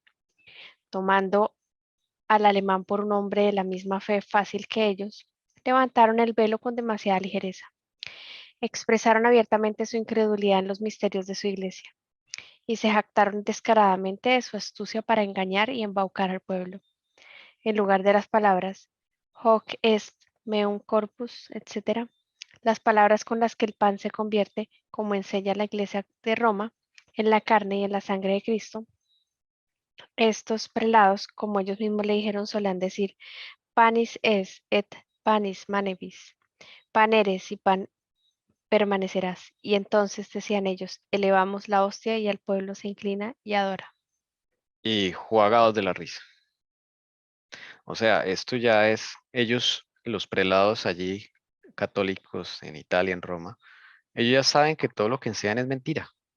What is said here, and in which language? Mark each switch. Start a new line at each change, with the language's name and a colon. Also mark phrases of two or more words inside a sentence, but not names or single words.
Spanish: Tomando al alemán por un hombre de la misma fe fácil que ellos, levantaron el velo con demasiada ligereza. Expresaron abiertamente su incredulidad en los misterios de su iglesia y se jactaron descaradamente de su astucia para engañar y embaucar al pueblo. En lugar de las palabras
Latin: hoc est meum corpus,
Spanish: etc., las palabras con las que el pan se convierte, como enseña la Iglesia de Roma, en la carne y en la sangre de Cristo, estos prelados, como ellos mismos le dijeron, solían decir
Latin: panis es et panis manebis,
Spanish: pan eres y pan permanecerás. Y entonces decían ellos, elevamos la hostia y el pueblo se inclina y adora. Y jugados de la risa. O sea, esto ya es, ellos, los prelados allí, católicos en Italia, en Roma, ellos ya saben que todo lo que enseñan es mentira.